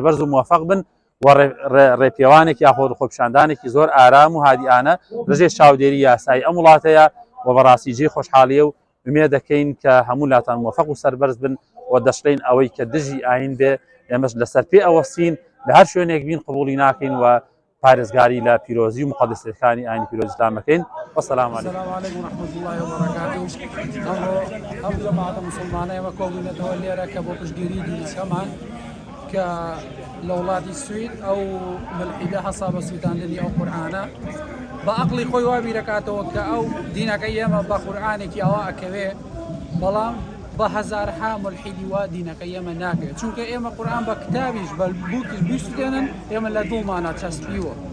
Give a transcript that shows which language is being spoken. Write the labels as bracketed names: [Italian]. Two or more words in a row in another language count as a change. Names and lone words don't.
[Central Kurdish] و موفق بن و ڕێپێوانێکی یاخۆ خۆپیشاندانێکی زۆر ئارام و هادیانە ڕژێ چاودێری یاسایی ئەم وڵاتەیە و بەڕاستی جێی خۆشحالیە و ئومێد دەکەین کە هەموو لاتان موفق و سەربەرز بن و دەشڵین ئەوەی کە دژی ئاین بێ ئێمەش لەسەر پێ ئەوەستین لە هەر شوێنێک بین قبوڵی ناکەین و پارێزگاری لە پیرۆزی و مقدسەکانی ئاینی پیرۆزی ئیسلامەکەین [Arabic] وەسەلام عەلەیکم. السلام عليكم ورحمة الله وبركاته. [Central Kurdish] ئەم جەماعەتە مسلمانەیەوە کۆبوونەتەوە لێرە کە بۆ پشتگیری دینەکەمان کە لە وڵاتی سوید ئەو ملحیدە هەسا بە سووتاندنی ئەو قورئانە بە عەقڵی خۆی وا بیرەکاتەوە کە ئەو دینەکەی ئێمە بە قورئانێکی ئەوە ئەکەوێ بەڵام بە هەزارها ملحیدی وا دینەکەی ئێمە ناکرێت چونکە ئێمە قورئان بە کتابیش بە بووکیش بیستێنن ئێمە لە دڵمانە چەسپیوە